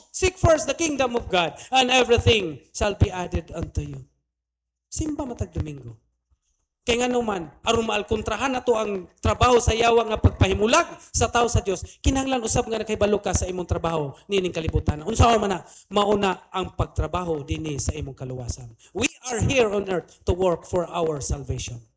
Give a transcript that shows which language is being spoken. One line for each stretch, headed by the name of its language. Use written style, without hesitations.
English: Seek first the kingdom of God, and everything shall be added unto you.
Cebuano: Simba matag Domingo. Kaya nga naman, aron maalkontrahan nato ang trabaho sa yawa nga pagpahimulag sa tao sa Dios, kinahanglan usab nga nakahibalo ka sa imong trabaho nining kalibutan. Unsa man na mauna ang pagtrabaho dinhi sa imong kaluwasan.
English: We are here on earth to work for our salvation.